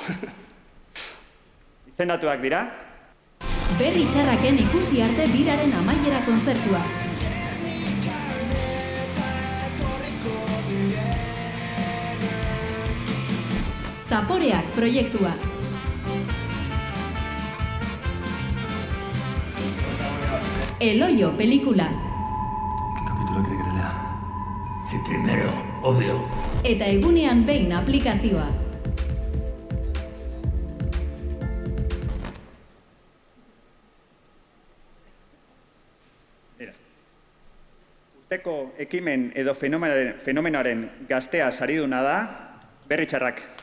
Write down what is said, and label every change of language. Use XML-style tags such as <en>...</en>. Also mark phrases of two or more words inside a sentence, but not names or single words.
<eu>Izendatuak dira. Berri txarraken ikusi arte biraren amaiera kontzertua. Zaporeak proiektua. El Hoyo pelikula.</eu> <es>Capítulo que te lea. El primero, obvio.</es> <eu>Eta egunean behin aplikazioa. Urteko ekimen edo fenomenoaren gaztea sariduna da, Berri Txarrak.</eu>